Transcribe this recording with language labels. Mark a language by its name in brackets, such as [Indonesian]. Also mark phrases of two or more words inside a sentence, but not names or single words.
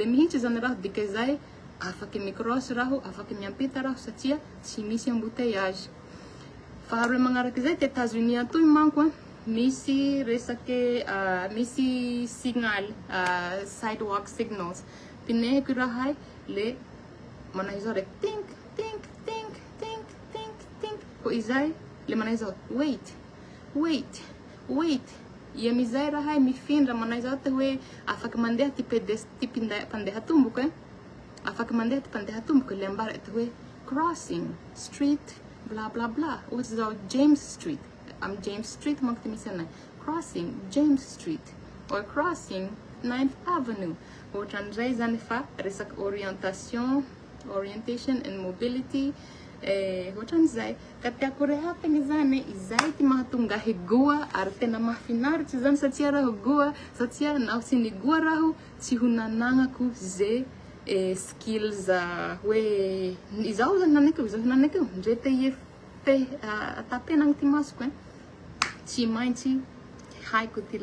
[Malagasy] mihitsy zany raha dikazay afaky micross raho afaky miampita raho satria tsy misy embouteillage faharoa magnaraky zay te États-Unis atoy manko misy resaky misy [English] signal sidewalk signals [Malagasy] pinehiko raha le manay zao rek tink tink tink tink tink tink ko izay le manay zao wait amizay raha mifindra manay zao te hoe afaky mandeha ty pandeha tomboky afaky mandeha ty pandeha tomboky le ambara te hoe [English] crossing street bla bla bla [Malagasy] ohatsy zao James Street James Street manko ty misy anay [English] crossing James Street or crossing 9th Avenue [Malagasy] ohatran'izay zany fa resaky [English] orientation and mobility [Malagasy] ohatran'izay ka tiako rehafagny zany izay ty mahatonga higoa ary tena mahafinaritsy zany satria raho goa satria naho tsy nigoa raho tsy ho nanagnako ze skills hoe izao zany nanakio ndre te atapenagny ty masoko tsy maintsy haiko ty